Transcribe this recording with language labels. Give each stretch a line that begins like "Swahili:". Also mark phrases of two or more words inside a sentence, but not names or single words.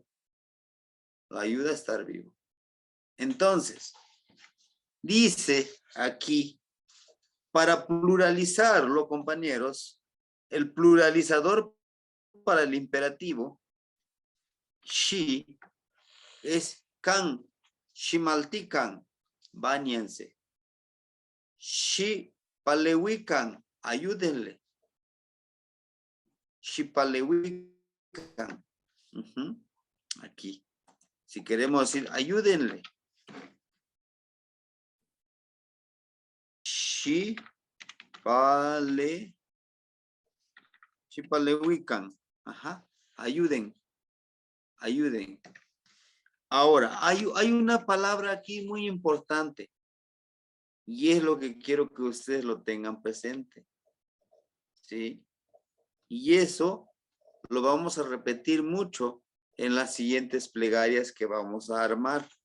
Spanish: La ayuda a estar vivo. Entonces, dice aquí, para pluralizarlo, compañeros, el pluralizador para el imperativo, shi, es kan, shimaltikan, báñense.
Nahuatl languages: Shi palewikan, ayúdenle. Shi palewikan.
Spanish: Aquí. Si queremos decir, ayúdenle.
Nahuatl languages: Shi palewikan.
Spanish: Ajá. Ayuden. Ahora, hay una palabra aquí muy importante. Y es lo que quiero que ustedes lo tengan presente. ¿Sí? Y eso lo vamos a repetir mucho en las siguientes plegarias que vamos a armar.